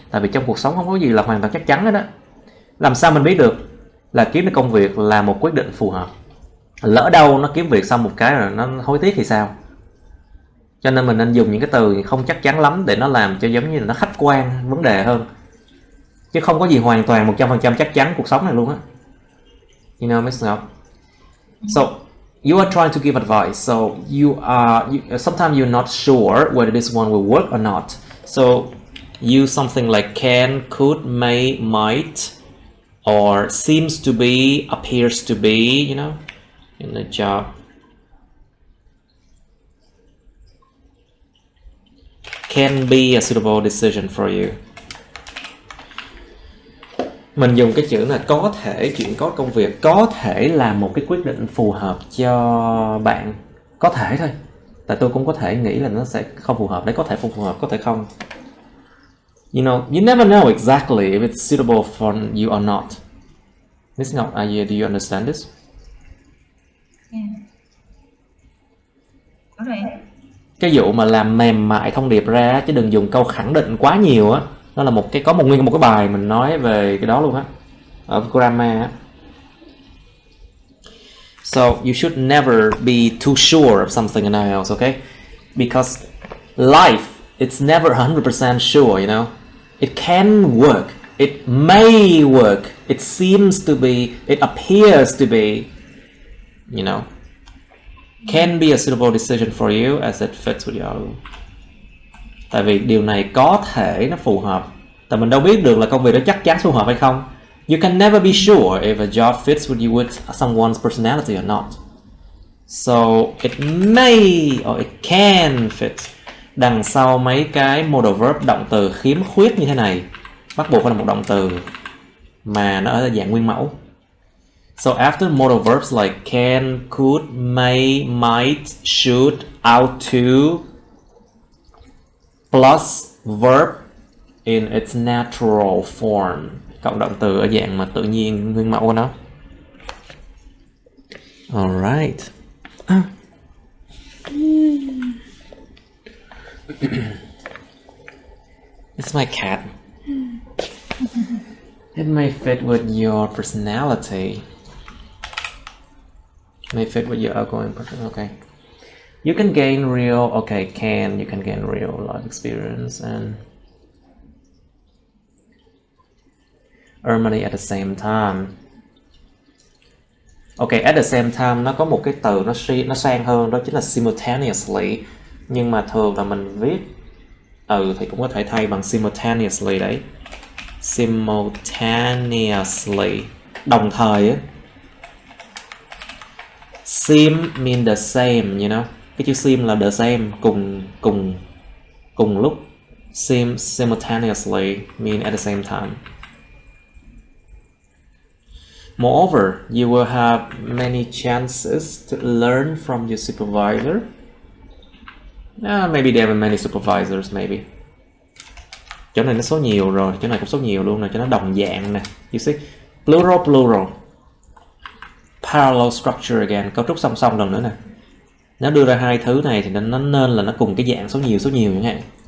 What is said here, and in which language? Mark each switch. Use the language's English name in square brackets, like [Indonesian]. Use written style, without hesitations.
[Vietnamese] Tại vì trong cuộc sống không có gì là hoàn toàn chắc chắn hết đó. Làm sao mình biết được là kiếm được công việc là một quyết định phù hợp? Lỡ đâu nó kiếm việc xong một cái rồi nó hối tiếc thì sao? Cho nên mình nên dùng những cái từ không chắc chắn lắm để nó làm cho giống như là nó khách quan vấn đề hơn. Chứ không có gì hoàn toàn 100% chắc chắn cuộc sống này luôn á. [English] You know, Miss Ngọc? So, you are trying to give advice. So, sometimes you're not sure whether this one will work or not. So, use something like can, could, may, might, or seems to be, appears to be, you know, in the job. Can be a suitable decision for you. [Vietnamese] Mình dùng cái chữ là có thể, chuyện có công việc có thể là một cái quyết định phù hợp cho bạn. Có thể thôi. Tại tôi cũng có thể nghĩ là nó sẽ không phù hợp. Đấy, có thể không phù hợp, có thể không. [English] You know, you never know exactly if it's suitable for you or not. Miss Ngọc, do you understand this? Yeah. [Vietnamese] Có rồi. Cái vụ mà làm mềm mại thông điệp ra chứ đừng dùng câu khẳng định quá nhiều á. Đó là một cái cái bài mình nói về cái đó luôn á, ở grammar á. [English] So you should never be too sure of something in IELTS, okay? Because life, it's never 100% sure, you know. It can work, it may work, it seems to be, it appears to be, you know. Can be a suitable decision for you as it fits with your... [Vietnamese] Tại vì điều này có thể nó phù hợp. Tại mình đâu biết được là công việc đó chắc chắn phù hợp hay không. [English] You can never be sure if a job fits with you with someone's personality or not. So it may or it can fit. [Vietnamese] Đằng sau mấy cái modal verb, động từ khiếm khuyết như thế này, bắt buộc phải là một động từ mà nó ở dạng nguyên mẫu. [English] So after modal verbs like can, could, may, might, should, ought to, plus verb in its natural form, [Vietnamese] cộng động từ ở dạng mà tự nhiên nguyên mẫu của nó. [English] Alright. It's my cat. It may fit with your personality. May fit with your outgoing person. Okay. You can gain real, okay, you can gain real life experience and earn money at the same time. Okay, at the same time [Vietnamese] nó có một cái từ nó sang hơn, đó chính là simultaneously. Nhưng mà thường là mình viết thì cũng có thể thay bằng simultaneously đấy. Simultaneously, đồng thời á. [English] Seem mean the same, you know. [Vietnamese] Cái chữ seem là [English] the same, [Vietnamese] cùng lúc. [English] Seem simultaneously mean at the same time. Moreover, you will have many chances to learn from your supervisor. Maybe there are many supervisors, maybe. [Vietnamese] Chỗ này nó số nhiều rồi, chỗ này cũng số nhiều luôn nè, cho nó đồng dạng nè. [English] You see? Plural, plural. Parallel structure again, [Vietnamese] cấu trúc song song lần nữa nè. Nếu đưa ra hai thứ này thì nó nên là nó cùng cái dạng số nhiều chẳng hạn.